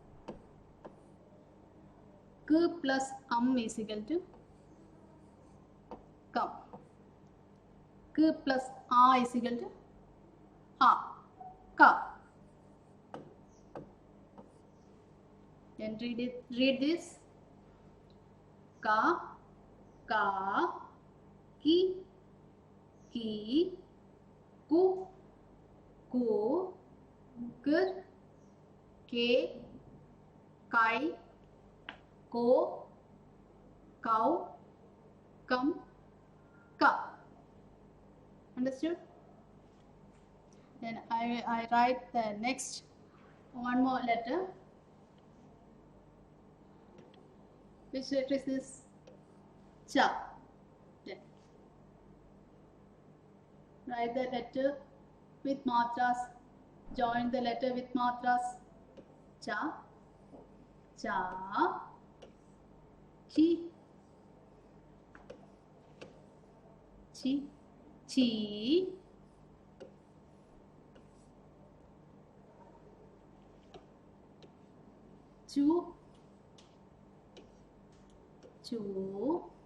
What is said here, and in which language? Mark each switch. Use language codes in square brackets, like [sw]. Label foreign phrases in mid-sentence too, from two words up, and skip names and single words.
[en] K plus is equal to come. K plus a is equal to ka. Then read this. Ka, ki, ku, kr, ke, kai, ko, cow, come, ka. Understood? Then I write the next one more letter. Which letter is this? Cha. Then write the letter with matras. Join the letter with matras. Cha, cha, chi, chi, chi, chu, chu,